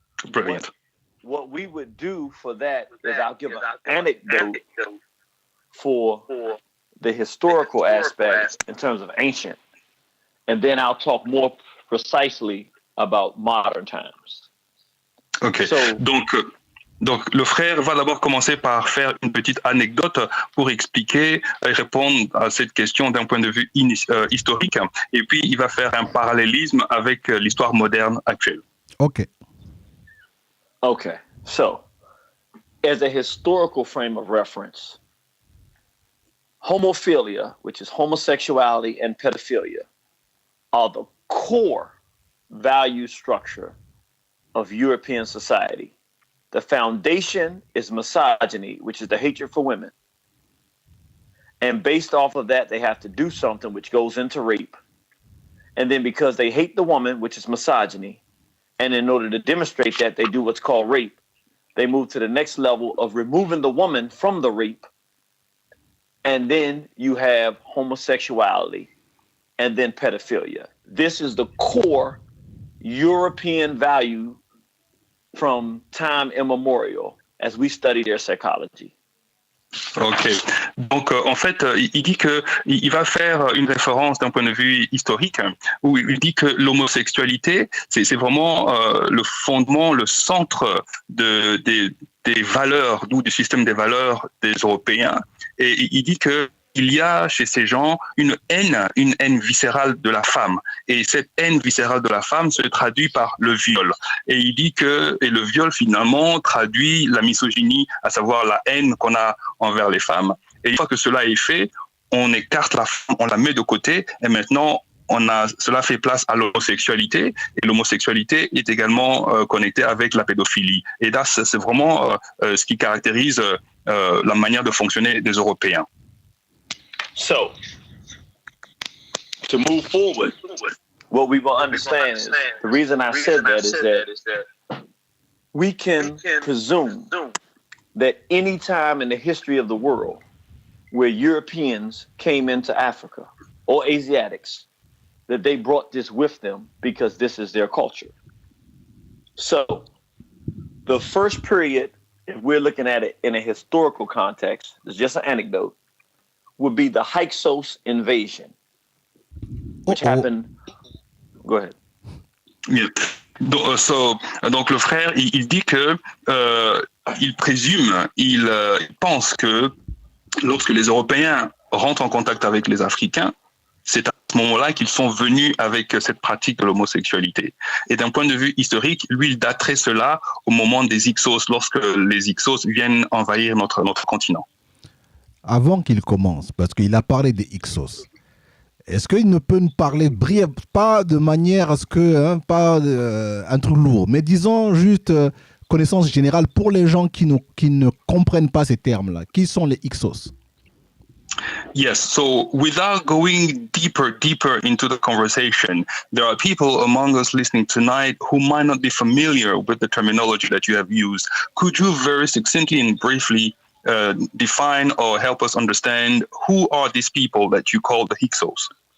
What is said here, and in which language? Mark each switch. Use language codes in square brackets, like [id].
[en] Brilliant. What we would do for that is I'll give an anecdote for the historical aspect in terms of ancient, and then I'll talk more precisely about modern times. Okay. [fr] So, Donc, le frère va d'abord commencer par faire une petite anecdote pour expliquer et répondre à cette question d'un point de vue historique. Et puis, il va faire un parallélisme avec l'histoire moderne actuelle. Okay. Okay. [en] So, as a historical frame of reference, homophilia, which is homosexuality and pedophilia, are the core value structure of European society. The foundation is misogyny, which is the hatred for women. And based off of that, they have to do something which goes into rape. And then because they hate the woman, which is misogyny, and in order to demonstrate that, they do what's called rape. They move to the next level of removing the woman from the rape. And then you have homosexuality and then pedophilia. This is the core European value from time immemorial as we study their psychology. Ok. [fr] Donc, en fait, il dit que il va faire une référence d'un point de vue historique, où il dit que l'homosexualité, c'est vraiment le fondement, le centre des valeurs, d'où du système des valeurs des Européens. Et il dit que il y a chez ces gens une haine viscérale de la femme. Et cette haine viscérale de la femme se traduit par le viol. Et il dit que le viol, finalement, traduit la misogynie, à savoir la haine qu'on a envers les femmes. Et une fois que cela est fait, on écarte la femme, on la met de côté, et maintenant, cela fait place à l'homosexualité. Et l'homosexualité est également connectée avec la pédophilie. Et là, c'est vraiment ce qui caractérise la manière de fonctionner des Européens. [en] So, to move forward, what we will understand is the reason I said that is that we can presume that any time in the history of the world where Europeans came into Africa or Asiatics, that they brought this with them because this is their culture. So, the first period, if we're looking at it in a historical context, it's just an anecdote, would be the Hyksos Invasion, which happened. Go ahead. Yeah. [fr] Donc le frère, il dit que il présume, il pense que lorsque les Européens rentrent en contact avec les Africains, c'est à ce moment-là qu'ils sont venus avec cette pratique de l'homosexualité. Et d'un point de vue historique, lui, il daterait cela au moment des Hyksos, lorsque les Hyksos viennent envahir notre continent. Avant qu'il commence, parce qu'il a parlé des Hyksos, est-ce qu'il ne peut nous parler pas de manière à ce que, pas un truc lourd, mais disons juste connaissance générale pour les gens qui ne comprennent pas ces termes-là. Qui sont les Hyksos? [en] Yes, so without going deeper into the conversation, there are people among us listening tonight who might not be familiar with the terminology that you have used. Could you very succinctly and briefly define or help us understand who are these people that you call the Hyksos?